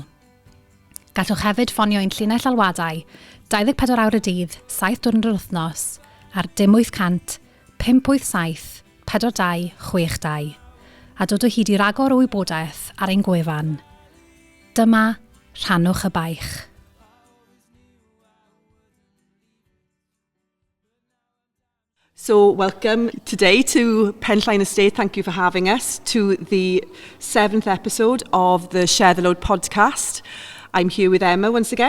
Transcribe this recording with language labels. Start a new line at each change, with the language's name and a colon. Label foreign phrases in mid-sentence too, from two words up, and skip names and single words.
Welsh: Gallwch hefyd ffonio ein llinell alwadau 24 awr y dydd, 7 diwrnod yr wythnos ar 0800 587 42 62 a dod o hyd I ragor o wybodaeth ar ein gwefan. Dyma Rhannwch y Baich.
English: So welcome today to Penllyn Estate. Thank you for having us to the 7th episode of the Share the Load podcast. I'm here with Emma once again.